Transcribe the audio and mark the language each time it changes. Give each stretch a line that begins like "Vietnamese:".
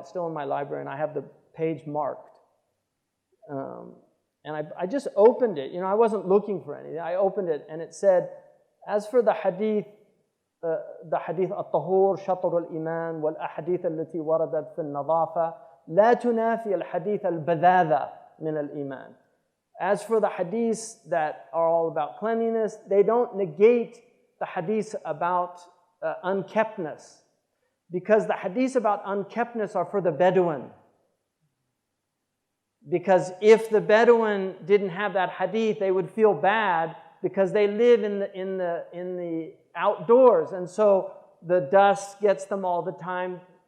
English: It's still in my library, and I have the page marked. And I just opened it. You know, I wasn't looking for anything. I opened it, and it said, as for the hadith
Arabic: الطهور شطر الإيمان والأحاديث التي وردت في النظافة لا تنافي الحديث البذاذة من الإيمان.
English: As for the hadiths that are all about cleanliness, they don't negate the hadiths about unkeptness. Because the hadiths about unkeptness are for the Bedouin. Because if the Bedouin didn't have that hadith, they would feel bad because they live in the outdoors, and so the dust gets them all the time.